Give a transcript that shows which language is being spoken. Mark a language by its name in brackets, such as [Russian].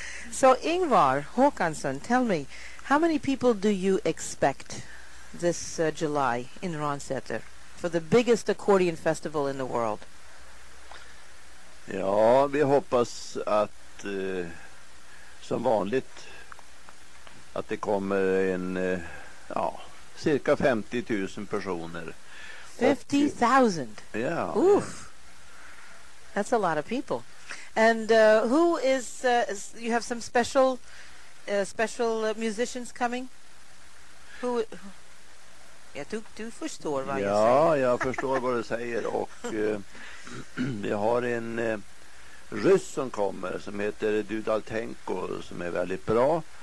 [English] So Ingvar Håkansson, tell me, how many people do you expect this July in Ransäter for the biggest accordion festival in the world? [Swedish] Ja, vi hoppas att som vanligt att det kommer en cirka 50 000 personer. [English] 50,000. Yeah. Oof. That's a lot of people. And who is you have some special musicians coming? Who [Swedish] Ja, du förstår vad jag Ja, säger. jag förstår vad du säger. Och vi har en ryss som kommer som heter Dudaltenko som är väldigt bra.